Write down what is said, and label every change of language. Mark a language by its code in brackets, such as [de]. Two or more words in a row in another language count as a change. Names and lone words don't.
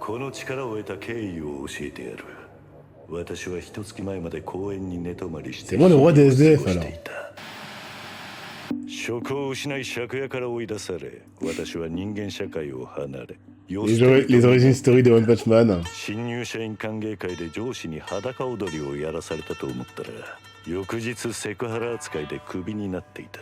[ja] この力を得た経緯を教えてやる。私は一月前まで公園に寝泊まりして [fr] C'est moi le roi des SDF alors. [ja] 職を失い借家から追い出され、私は人間社会を離れ、 [fr] Les origines story de One Punch Man. [ja] 新入社員歓迎会で上司に裸踊りをやらされたと思ったら、翌日セクハラ扱いでクビになっていた。